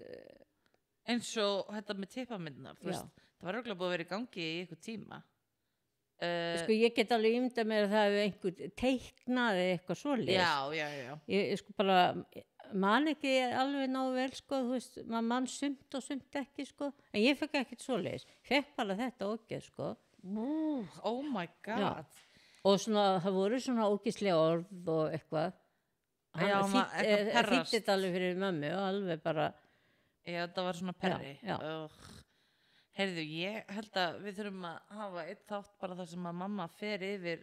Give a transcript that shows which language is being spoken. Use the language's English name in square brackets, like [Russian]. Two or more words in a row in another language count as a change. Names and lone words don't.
[Icelandic] Eins og þetta með tippamyndunar, þú veist, það var örugglega búið að vera í gangi í einhver tíma. Sko ég get alveg ímyndað mér að það hefur einhver teiknaði eitthvað svoleiðis. Já. Ég sko bara man ekki alveg nógu vel sko, þú veist, maður mann sumt og sumt ekki sko, en ég fekk ekkert svoleiðis. Fekk bara þetta ógeð sko. [English] Oh my god. [Icelandic] Já. Og svona, það voru svona ógeðslega orð og eitthvað. Hann þýtti þetta alveg fyrir mömmu og alveg bara... Já, það var svona perri. Já. Heyrðu, ég held að við þurfum að hafa eitt þátt bara þar sem að mamma fer yfir